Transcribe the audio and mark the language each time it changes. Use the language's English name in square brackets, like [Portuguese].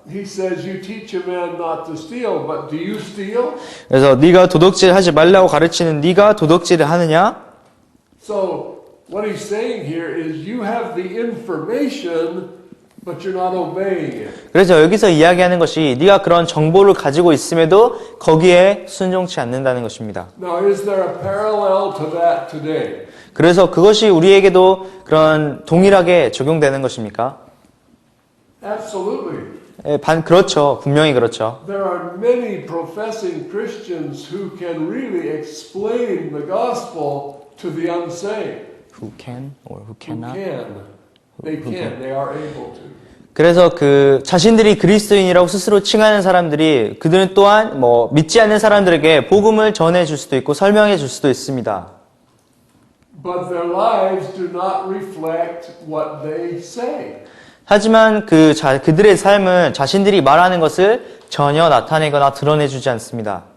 [English] He says, you teach a man not to steal, but do you steal? [Korean] 그래서 네가 도둑질하지 말라고 가르치는 네가 도둑질을 하느냐? [English] So what he's saying here is you have the information, but you're not obeying it. [Korean] 그래서 여기서 이야기하는 것이 네가 그런 정보를 가지고 있음에도 거기에 순종치 않는다는 것입니다. [English] Now, is there a parallel to that today? [Korean] 그래서 그것이 우리에게도 그런 동일하게 적용되는 것입니까? [English] Absolutely. [Korean] 그렇죠. 분명히 그렇죠. [English] There are many professing Christians who can really explain the gospel to the unsaved. Who can or who Who cannot? can. They can. They are able to. [Korean] 그래서 그 자신들이 그리스도인이라고 스스로 칭하는 사람들이 그들은 또한 뭐 믿지 않는 사람들에게 복음을 전해 줄 수도 있고 설명해 줄 수도 있습니다. [English] But their lives do not reflect what they say. [Korean] 하지만 그들의 삶은 자신들이 말하는 것을 전혀 나타내거나 드러내주지 않습니다.